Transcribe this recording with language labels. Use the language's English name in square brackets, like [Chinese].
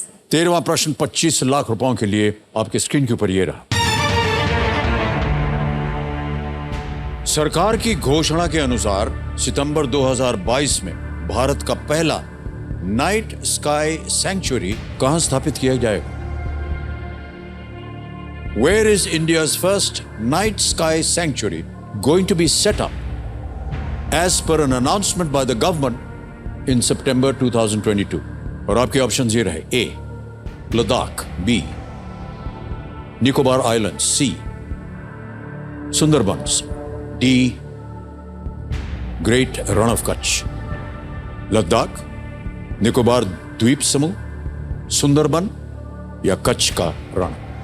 [Hindi] 13वां प्रश्न 25 लाख रुपयों के लिए आपके स्क्रीन के ऊपर ये रहा। सरकार की घोषणा के अनुसार सितंबर 2022 में भारत का पहला नाइट स्काई सैंक्चुरी कहां स्थापित किया जाएगा? [English] Where is India's first night sky sanctuary going to be set up? As per an announcement by the government in September 2022. [Hindi] और आपके ऑप्शन ये रहे: ए Ladakh, B Nicobar island, C Sundarbans, D great Rann of Kutch. Ladakh, Nicobar द्वीप समूह, सुंदरबन या कच्छ का रण?